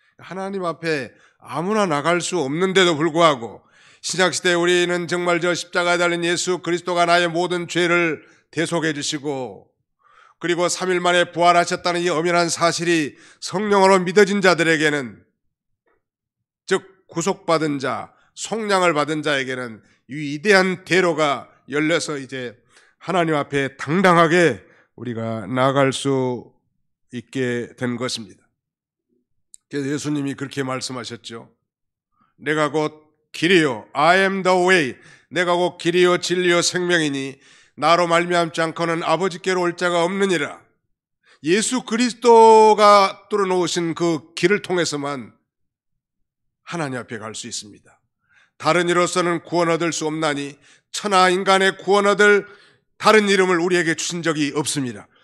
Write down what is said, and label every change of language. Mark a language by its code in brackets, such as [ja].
[ko] 하나님 앞에 아무나 나갈 수 없는데도 불구하고 신약시대에 우리는 정말 저 십자가에 달린 예수 그리스도가 나의 모든 죄를 대속해 주시고 그리고 3일 만에 부활하셨다는 이 엄연한 사실이 성령으로 믿어진 자들에게는, 즉 구속받은 자, 속량을 받은 자에게는 이 위대한 대로가 열려서 이제 하나님 앞에 당당하게 우리가 나아갈 수 있게 된 것입니다. 그래서 예수님이 그렇게 말씀하셨죠. 내가 곧 길이요, [en] I am the way. [ko] 내가 곧 길이요 진리요 생명이니 나로 말미암지 않고는 아버지께로 올 자가 없느니라. 예수 그리스도가 뚫어놓으신 그 길을 통해서만 하나님 앞에 갈 수 있습니다. 다른 이로서는 구원 얻을 수 없나니 천하 인간의 구원 얻을 다른 이름을 우리에게 주신 적이 없습니다.